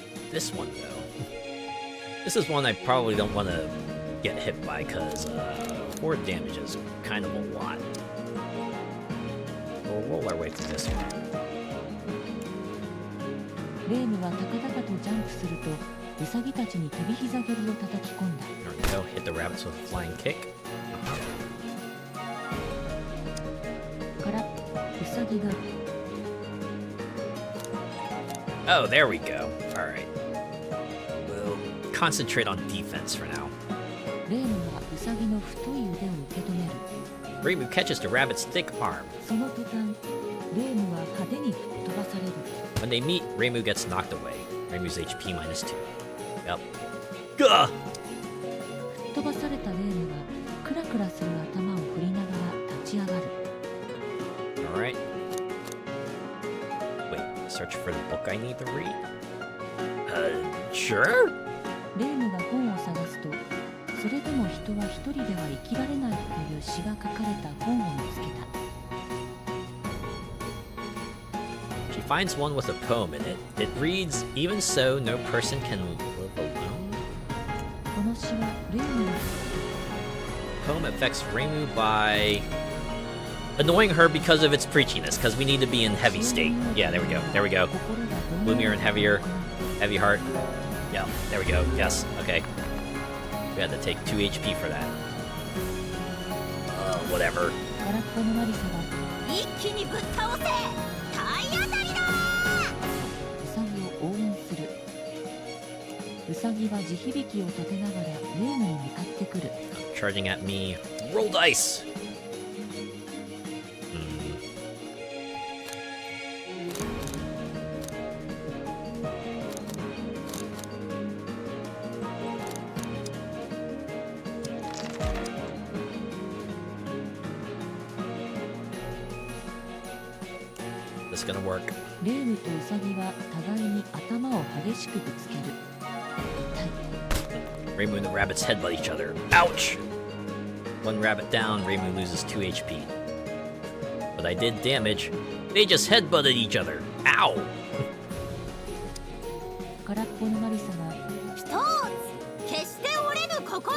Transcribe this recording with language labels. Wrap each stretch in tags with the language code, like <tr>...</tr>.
<en>This one, though. This is one I probably don't want to get hit by, because 4 damage is kind of a lot. We'll roll our way through this one.</en> <ja>レームは高々とジャンプするとウサギたちに飛び膝蹴りを叩き込んだ。</ja> <en>There we go. Hit the rabbits with a flying kick.</en> <ja>からウサギが</ja> <en>Oh, there we go. Alright. We'll concentrate on defense for now.</en> <ja>レームはウサギの太い腕を受け止める。</ja> <en>Reimu catches the rabbit's thick arm.</en> <ja>その途端、レームは派手に吹っ飛ばされる。</ja> <en>When they meet, Reimu gets knocked away. Reimu's HP minus 2. Yep. Gah!</en> <ja>吹っ飛ばされたレームがクラクラする頭を振りながら立ち上がる。</ja> <en>Alright. Wait, search for the book I need to read? Sure?</en> <ja>レームが本を探すと、それでも人は一人では生きられないという詩が書かれた本を見つけた。</ja> <en>She finds one with a poem in it. It reads, "Even so, no person can live alone."</en> <ja>この詩はレームの</ja> <en>Poem affects Reimu by annoying her because of its preachiness, because we need to be in heavy state. Yeah, there we go. There we go.</en> <ja>心がどん</ja> <en>Gloomier</en> <ja>な</ja> <en>and heavier. Heavy heart. Yeah, there we go. Yes, okay. We had to take 2 HP for that. Whatever.</en> <ja>空っぽのマリサが一気にぶっ倒せ、体当たりだ。ウサギを応援する。ウサギは地響きを立てながらレームに向かってくる。</ja> <en>Charging at me. Roll dice! This gonna work.</en> <ja>レームとウサギは互いに頭を激しくぶつける。痛い。</ja> <en>Reimu and the rabbits headbutt each other. Ouch! One rabbit down, Reimu loses 2 HP. But I did damage. They just headbutted each other. Ow!</en> <ja>空っぽのマリサが一つ決して折れぬ心。</ja>